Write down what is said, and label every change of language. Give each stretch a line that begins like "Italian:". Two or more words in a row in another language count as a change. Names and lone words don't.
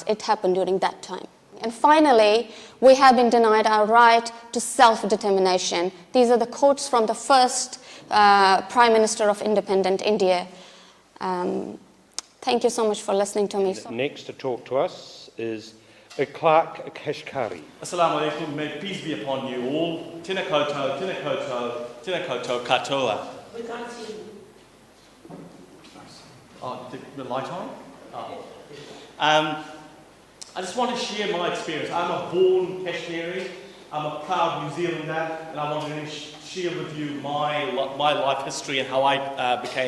English: It happened during that time. And finally, we have been denied our right to self-determination. These are the quotes from the first Prime Minister of independent India. Thank you so much for listening to me. Next to talk to us is Clark Kashkari.
Arabic: السلام عليكم,
English: may peace be upon you all.
Māori: Tēnā koutou, tēnā koutou, tēnā koutou katoa.
English: We can't see you. Oh, the light on? Oh. I just want to share my experience. I'm a born Kashmiri, I'm a proud New Zealander, and I want to share with you my life history and how I became.